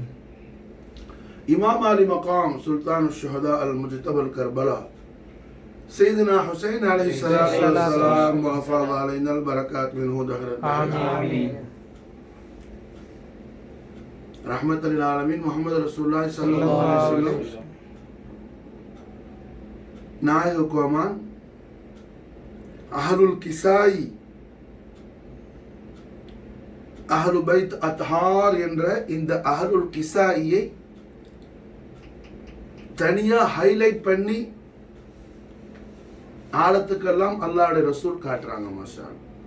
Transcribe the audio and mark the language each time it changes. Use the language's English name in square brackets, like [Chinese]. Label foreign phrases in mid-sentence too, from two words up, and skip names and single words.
[Arabic] إمام علي مقام سلطان الشهداء المجتبى الكربلاء سيدنا حسين عليه الصلاة والسلام وأفاض علينا البركات منه دهر الدهر آمين. رحمة للعالمين محمد رسول الله صلى الله عليه وسلم [Tamil] நாயக கோமான் [Arabic] أهل الكساء أهل البيت الأطهار [Tamil] என்ற இந்த அஹ்லுல் கிசாயியை தனியா ஹைலைட் பண்ணி ஆழத்துக்கெல்லாம் அல்லாஹ்வுடைய ரசூல் காட்டுறாங்க. [Arabic] ما شاء الله.